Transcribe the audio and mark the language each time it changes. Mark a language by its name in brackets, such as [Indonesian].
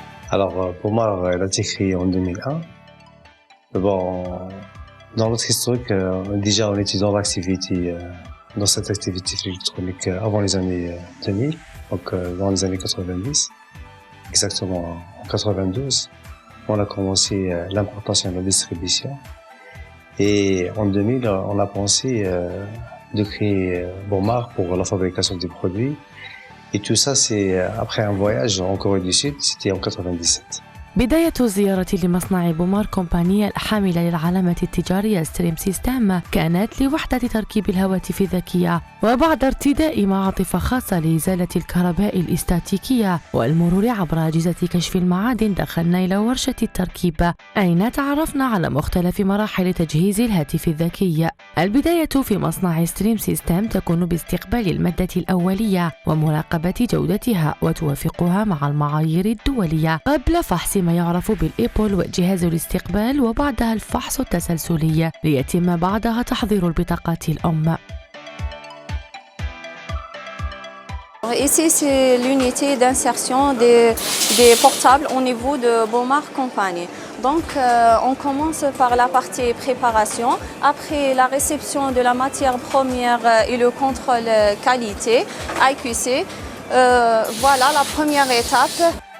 [French] Alors, Bomar, elle a été créée en 2001. Bon, dans notre historique, déjà en étudiant l'activité, dans cette activité électronique avant les années 2000, donc dans les années 90, exactement en 92, on a commencé l'importation et la distribution. Et en 2000, on a pensé de créer Bomar pour la fabrication des produits. Et tout ça, c'est après un voyage en Corée du Sud, c'était en 97. [Arabic] بداية الزيارة لمصنع بومار كومباني الحاملة للعلامة التجارية ستريم سيستم كانت لوحدة تركيب الهواتف الذكية، وبعد ارتداء معاطف خاصة لإزالة الكهرباء الاستاتيكية والمرور عبر أجهزة كشف المعادن دخلنا إلى ورشة التركيب، أين تعرفنا على مختلف مراحل تجهيز الهاتف الذكي. البداية في مصنع ستريم سيستم تكون باستقبال المادة الأولية ومراقبة جودتها وتوافقها مع المعايير الدولية قبل فحص ما يعرف بالإيبول وجهاز الاستقبال، وبعدها الفحص التسلسلي ليتم بعدها تحضير البطاقات الأم. [French] Ici, c'est l'unité d'insertion des portables au niveau de Bomar Company. Donc, on commence par la partie préparation. Après la réception de la matière première et le contrôle qualité, IQC, voilà la première étape.